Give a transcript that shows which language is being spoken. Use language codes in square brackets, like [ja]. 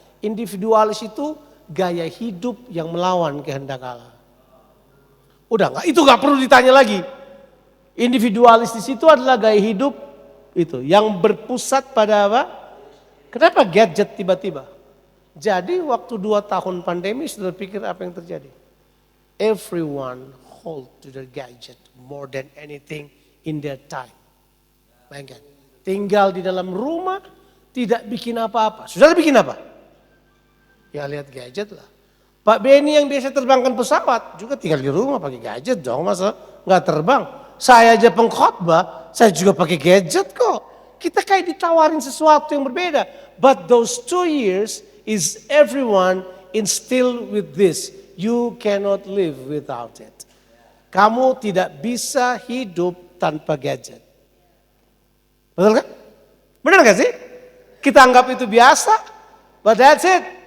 [id] Individualis itu gaya hidup yang melawan kehendak Allah. Udah enggak, itu enggak perlu ditanya lagi. Individualis di situ adalah gaya hidup itu yang berpusat pada apa? Kenapa gadget tiba-tiba? Jadi waktu 2 tahun pandemi sudah pikir apa yang terjadi. [en] Everyone hold to their gadget more than anything in their time. [id] Bayangkan, tinggal di dalam rumah tidak bikin apa-apa. Saudara bikin apa? Ya lihat gadget lah. Pak Benny yang biasa terbangkan pesawat juga tinggal di rumah pakai gadget dong, masa nggak terbang. Saya aja pengkhotbah, saya juga pakai gadget kok. Kita kayak ditawarin sesuatu yang berbeda. [en] But those 2 years is everyone instilled with this. You cannot live without it. [id] Kamu tidak bisa hidup tanpa gadget. Betul kan? Benar gak sih? Kita anggap itu biasa, [en] but that's it.